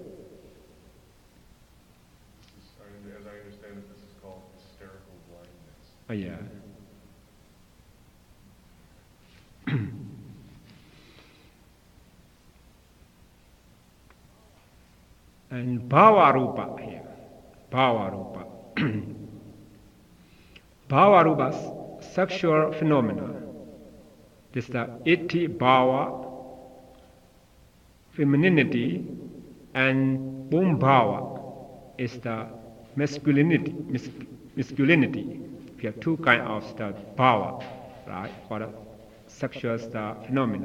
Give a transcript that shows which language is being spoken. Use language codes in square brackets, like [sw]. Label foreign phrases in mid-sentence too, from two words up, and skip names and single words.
[en] As I understand it, this is called hysterical blindness. Oh, yeah. And Bhava-rupa here. Bhava-rupa. Bhava-rupa, sexual phenomena. This is the [pi] iti bhava, [en] femininity, and [pi] bhum bhava [en] is the masculinity. We have 2 kinds of the bhava, right, for the sexual phenomena.